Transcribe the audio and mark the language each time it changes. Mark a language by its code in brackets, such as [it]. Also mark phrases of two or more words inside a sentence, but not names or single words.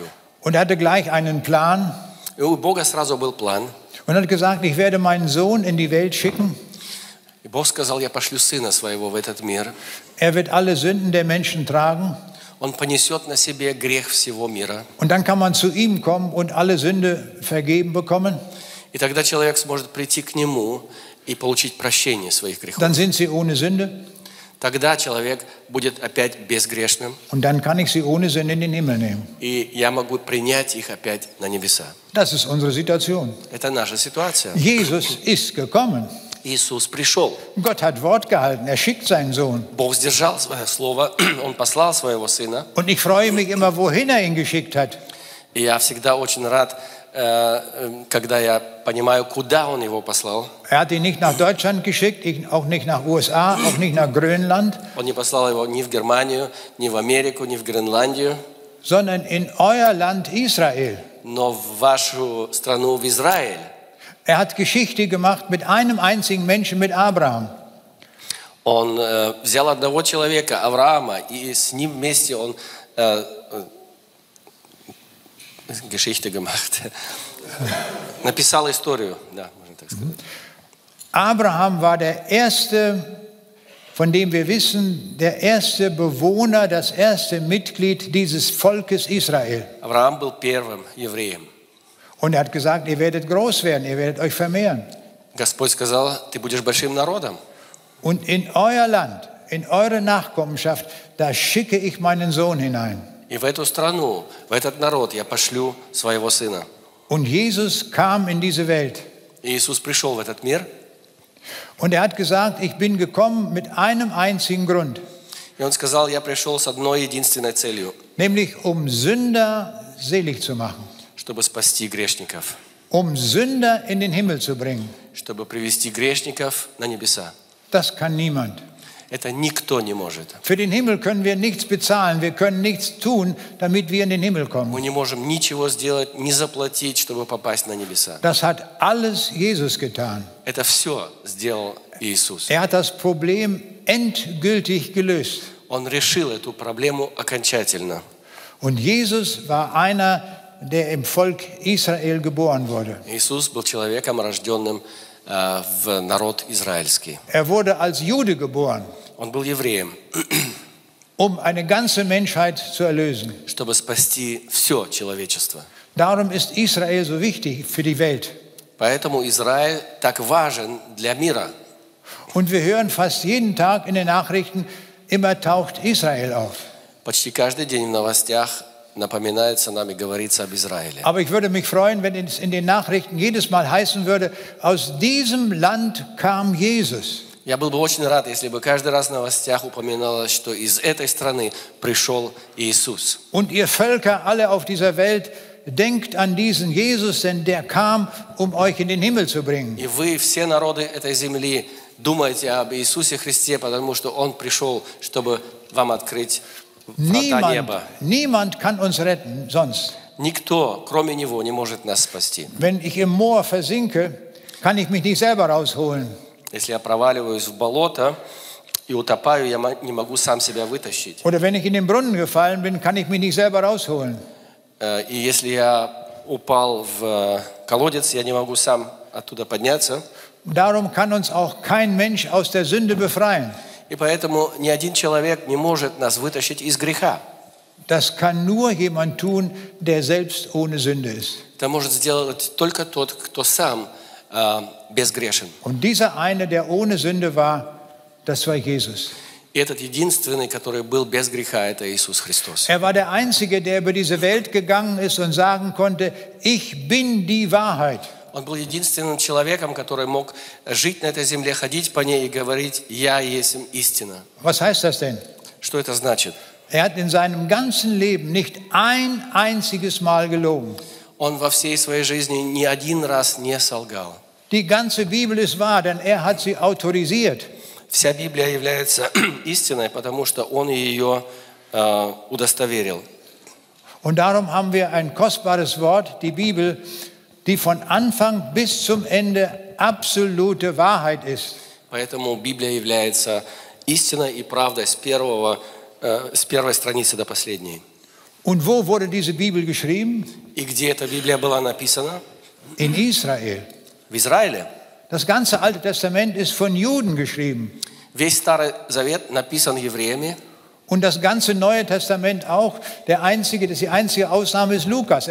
[de] Und er hatte gleich einen Plan. [ru] И у Бога сразу был план. [de] Und hat gesagt, ich werde meinen Sohn in die Welt schicken. [ru] И Бог сказал, я пошлю сына своего в этот мир. [de] Er wird alle Sünden der Menschen tragen. [ru] Он понесет на себе грех всего мира. [de] Und dann kann man zu ihm kommen und alle Sünde vergeben bekommen. [ru] И тогда человек сможет прийти к нему и получить прощение своих грехов. [de] Dann sind sie ohne Sünde. [ru] Тогда человек будет опять безгрешным. [de] Und dann kann ich sie ohne Sünde in den Himmel nehmen. [ru] И я могу принять их опять на небеса. [de] Das ist unsere Situation. [ru] Это наша ситуация. [de] Jesus ist gekommen. [ru] Иисус пришел. [de] Gott hat Wort gehalten. Er schickt seinen Sohn. [ru] Бог сдержал свое слово. Он послал своего сына. [de] Und ich freue mich immer, wohin er ihn geschickt hat. [ru] И я всегда очень рад, когда я понимаю, куда Он его послал. [de] Er hat ihn nicht nach Deutschland geschickt, auch nicht nach USA, auch nicht nach Grönland. [ru] Он не послал его ни в Германию, ни в Америку, ни в Гренландию, [de] sondern in euer Land Israel. [ru] но в вашу страну, в Израиль. [de] Er hat Geschichte gemacht mit einem einzigen Menschen, mit Abraham. [ru] Он взял одного человека, Авраама, и с ним вместе он [de] Geschichte gemacht. [ru] Написал историю, да, можно так сказать. [de] Abraham war der erste, von dem wir wissen, der erste Bewohner, das erste Mitglied dieses Volkes Israel. [ru] Авраам был первым евреем. [de] Und er hat gesagt, ihr werdet groß werden, ihr werdet euch vermehren. [ru] Господь сказал, ты будешь большим народом. [de] Und in euer Land, in eure Nachkommenschaft, da schicke ich meinen Sohn hinein. [ru] И в эту страну, в этот народ я пошлю своего сына. [de] Und Jesus kam in diese Welt. [ru] И Иисус пришел в этот мир. [de] Und er hat gesagt, ich bin gekommen mit einem einzigen Grund. [ru] И он сказал, я пришел с одной единственной целью. [de] Nämlich Sünder selig zu machen. [ru] Чтобы спасти грешников. [de] Sünder in den Himmel zu bringen. [ru] Чтобы привести грешников на небеса. [de] Das kann niemand. [ru] Это никто не может. [de] Für den Himmel können wir nichts bezahlen, wir können nichts tun, damit wir in den Himmel kommen. [ru] Мы не можем ничего сделать, не заплатить, чтобы попасть на небеса. [de] Das hat alles Jesus getan. [ru] Это все сделал Иисус. [de] Er hat das Problem endgültig gelöst. [ru] Он решил эту проблему окончательно. [de] Und Jesus war einer, der im Volk Israel geboren wurde. [ru] Иисус был человеком, рожденным в народ израильский. [de] Er wurde als Jude geboren. [ru] Он был евреем. [de] um eine ganze Menschheit zu erlösen. [ru] чтобы спасти все человечество. [de] Darum ist Israel so wichtig für die Welt. [ru] Поэтому Израиль так важен для мира. [de] Und wir hören fast jeden Tag in den Nachrichten, immer taucht Israel auf. [ru] Почти каждый день в новостях напоминается нам и говорится об Израиле. [de] Aber ich würde mich freuen, wenn es in den Nachrichten jedes Mal heißen würde, aus diesem Land kam Jesus. [ru] Я был бы очень рад, если бы каждый раз в новостях упоминалось, что из этой страны пришел Иисус. [de] Und ihr Völker alle auf dieser Welt, denkt an diesen Jesus, denn der kam, um euch in den Himmel zu bringen. [ru] И вы, все народы этой земли, думаете об Иисусе Христе, потому что Он пришел, чтобы вам открыть врата неба. [de] Niemand kann uns retten sonst. [ru] Никто, кроме Него, не может нас спасти. [de] Wenn ich im Moor versinke, kann ich mich nicht selber rausholen. [ru] Если я проваливаюсь в болото и утопаю, я не могу сам себя вытащить. [de] Oder wenn ich in den Brunnen gefallen bin, kann ich mich nicht selber rausholen. [ru] И если я упал в колодец, я не могу сам оттуда подняться. [de] Darum kann uns auch kein Mensch aus der Sünde befreien. [ru] И поэтому ни один человек не может нас вытащить из греха. [de] Das kann nur jemand tun, der selbst ohne Sünde ist. [ru] Это может сделать только тот, кто сам безгрешен. [de] Und dieser eine, der ohne Sünde war, das war Jesus. [ru] И этот единственный, который был без греха, это Иисус Христос. [de] Er war der Einzige, der über diese Welt gegangen ist und sagen konnte, ich bin die Wahrheit. [ru] Он был единственным человеком, который мог жить на этой земле, ходить по ней и говорить: «Я есть истина». [de] Was heißt das denn? [ru] Что это значит? [de] Er hat in seinem ganzen Leben nicht ein einziges Mal gelogen. [ru] Он во всей своей жизни ни один раз не солгал. [de] Die ganze Bibel ist wahr, denn er hat sie autorisiert. [ru] Вся Библия является истиной, потому что Он ее удостоверил. [de] Und darum haben wir ein kostbares Wort, die Bibel, die von Anfang bis zum Ende absolute Wahrheit ist. [ru] Поэтому Библия является истиной и правдой с первой страницы до последней. [de] Und wo wurde diese Bibel geschrieben? [ru] И где эта Библия была написана? [de] In Israel. [ru] В Израиле. [de] Das ganze Alte Testament ist von Juden geschrieben. [ru] Весь Старый Завет написан евреями. [de] Und das ganze Neue Testament auch. Die einzige Ausnahme ist Lukas.